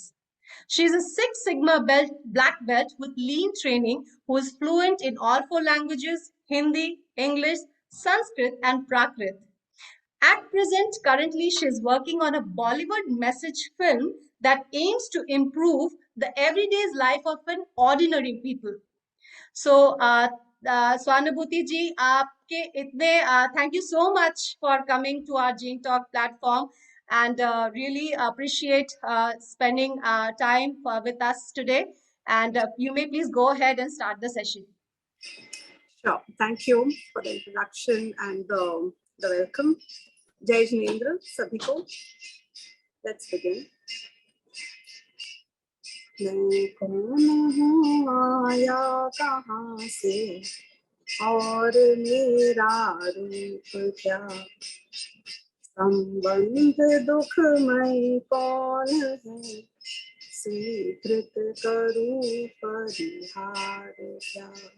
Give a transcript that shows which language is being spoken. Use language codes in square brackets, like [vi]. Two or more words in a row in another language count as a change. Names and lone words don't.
[en] She is a Six Sigma black belt with lean training who is fluent in all four languages, Hindi, English, Sanskrit, and Prakrit. At present, currently, she is working on a Bollywood message film that aims to improve the everyday life of an ordinary people. So, Swanubhuti ji, [hi] आपके इतने [en] thank you so much for coming to our Jain Talk platform and really appreciate spending time with us today. And you may please go ahead and start the session. Sure. Thank you for the introduction and the welcome. [hi] जय जिनेंद्र, सभी को. [en] Let's begin. [hi] मैं कौन हूँ, आया कहाँ से, और मेरा रूप क्या, संबंध दुखमय कौन है, स्वीकृत करूँ परिहार क्या।